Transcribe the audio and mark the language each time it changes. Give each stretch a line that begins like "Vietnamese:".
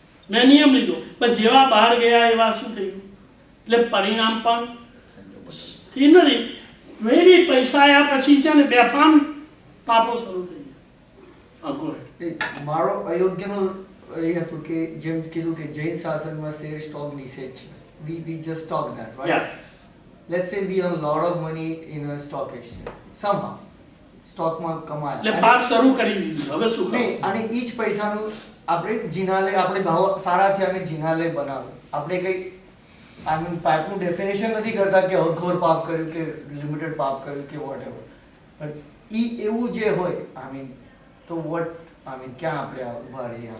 Gujarati: મેં નિયમ લીધો, પણ જેવા બહાર ગયા એવા શું થયું? એટલે પરિણામ પણ થી નથી. મેં બી પૈસા આવ્યા પછી છે ને બેફામ પાપો શરૂ થઈ ગયા. મારો અયોગ્યનો એ હતું કે જેમ કીધું કે જૈન શાસનમાં શેર સ્ટોક નિષેધ છે.
English: we just talk that, right? Yes. Let's say we earn a lot of money in a stock exchange somehow.
Gujarati: સ્ટોકમાં કમાયા એટલે પાપ શરૂ કરી દીધું. હવે શું નહીં, અને ઈ જ પૈસાનું આપણે જીનાલે, આપણે ભાવ સારા થયા અને જીનાલે બનાવ્યું. આપણે કઈ
English: I mean
Gujarati: પાપનું ડેફિનેશન નથી કરતા કે અઘોર પાપ કર્યું કે લિમિટેડ પાપ કર્યું કે
English: whatever, but
Gujarati: ઈ એવું જે હોય આઈ મીન તો
English: what I mean
Gujarati: ક્યાં આપણે ઉભા રહીએ?